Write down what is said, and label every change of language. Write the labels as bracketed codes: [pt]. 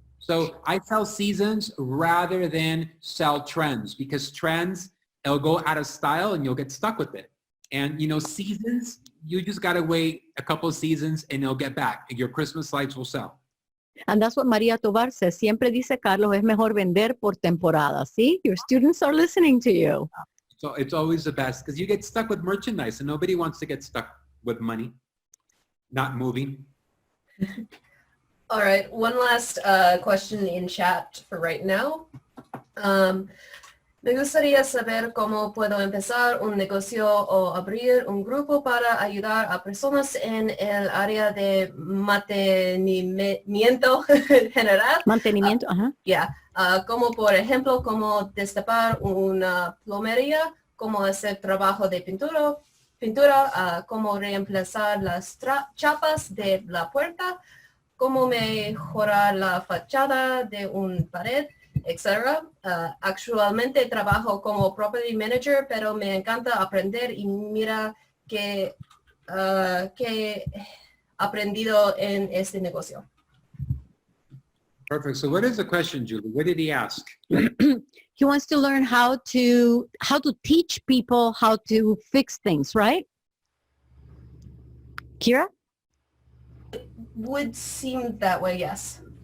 [en] So I sell seasons rather than sell trends, because trends, it'll go out of style and you'll get stuck with it. And you know, seasons, you just gotta wait a couple of seasons and it'll get back. Your Christmas lights will sell. And that's what Maria Tovar says. [es] Siempre dice, Carlos, es mejor vender por temporada. [en] See, your students are listening to you. So it's always the best because you get stuck with merchandise and nobody wants to get stuck with money, not moving. All right, one last question in chat for right now. [es] Me gustaría saber cómo puedo empezar un negocio o abrir un grupo para ayudar a personas en el área de mantenimiento general. Mantenimiento, ajá. Yeah, como por ejemplo, cómo destapar una plomería, cómo hacer trabajo de pintura, cómo reemplazar las chapas de la puerta, cómo mejorar la fachada de una pared, etc. Actualmente trabajo como property manager, pero me encanta aprender y mira que he aprendido en este negocio. [en] Perfect. So what is the question, Julie? What did he ask? He wants to learn how to teach people how to fix things, right? Kira? Would seem that way, yes.